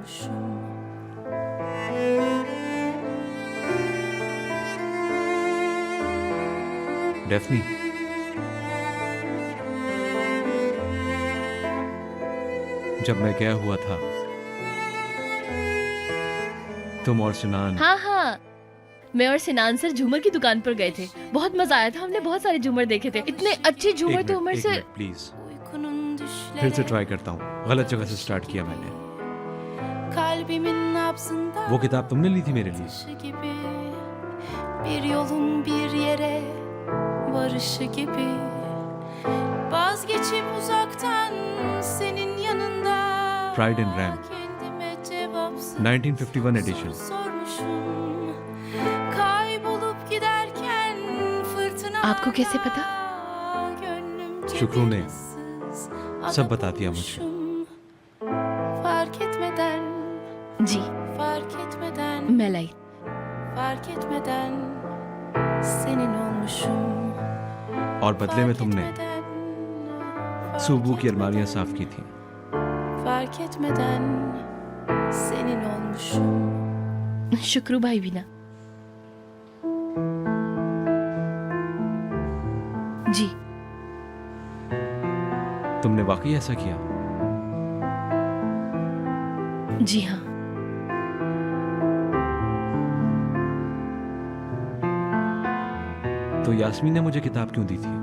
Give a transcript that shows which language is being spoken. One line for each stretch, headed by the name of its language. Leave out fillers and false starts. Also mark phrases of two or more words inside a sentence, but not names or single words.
Hindi: डेफनी, जब मैं गया हुआ था तुम और सिनान। हाँ हाँ, मैं और सिनान सर झूमर की दुकान पर गए थे, बहुत मजा आया था। हमने बहुत सारे झूमर देखे थे, इतने अच्छे झूमर तो उमर से। प्लीज फिर से ट्राई करता हूँ, गलत जगह से स्टार्ट किया मैंने।
Turkish: kalbimin nabzında
Hindi: वो किताब तुमने ली थी मेरे लिए।
Turkish: gibi, bir yolun bir yere varışı gibi. Vazgeçip uzaktan senin yanında
English: Pride and Ram,
Turkish: kendime cevapsız
English: 1951 edition.
Turkish: sormuşum. Kaybolup giderken fırtına
Hindi: आपको कैसे पता? शुक्रू ने सब बता दिया मुझे।
Turkish: fark etmeden
Hindi: जी
Turkish: fark etmeden
Hindi: मैं लाई।
Turkish: fark etmeden senin olmuşum.
Hindi: और बदले में तुमने सुबू की अलमारियां साफ की थी।
Turkish: Fark etmeden senin olmuşum.
Hindi: शुक्रू भाई भी ना। जी तुमने वाकई ऐसा किया? जी हाँ। तो यास्मीन ने मुझे किताब क्यों दी थी?